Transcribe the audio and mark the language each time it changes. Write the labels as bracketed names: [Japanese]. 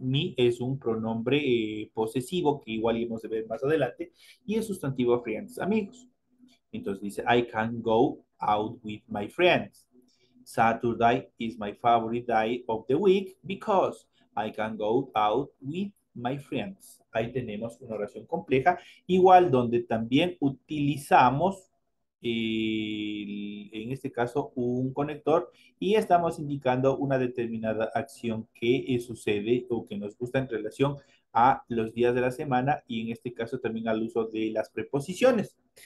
[Spanish] Me es un pronombre posesivo que igual hemos de ver más adelante y es sustantivo friends, amigos. Entonces dice, [English] I can go out with my friends. Saturday is my favorite day of the week because I can go out with my friends. [Spanish] Ahí tenemos una oración compleja, igual donde también utilizamos en este caso un conector y estamos indicando una determinada acción que sucede o que nos gusta en relación a los días de la semana y en este caso también al uso de las preposiciones.